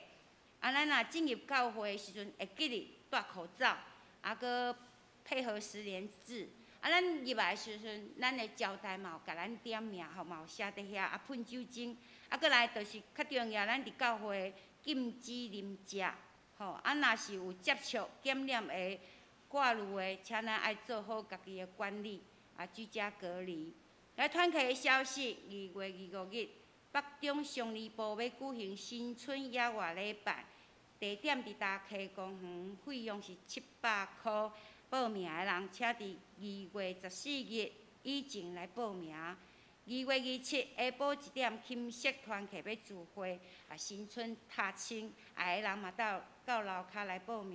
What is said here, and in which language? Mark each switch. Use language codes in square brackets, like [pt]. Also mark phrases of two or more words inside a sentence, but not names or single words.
[nan] 咱若进入教会的时阵，会记得戴口罩，搁配合实联制。咱入来的时阵，咱的招待嘛有甲咱点名，嘛有写伫遐，喷酒精，搁来就是较重要，咱伫教会禁止啉食，若是有接触感染的挂入的，请咱爱做好家己的管理，居家隔离。来团契的消息，2月25日，北中乡里部要举行新春野外礼拜，地点伫大溪公园，费用是700块。报名的人，请伫2月14日以前来报名。2月27下晡1点，金色团契要聚会，新春踏青，爱的人嘛到楼骹来报名。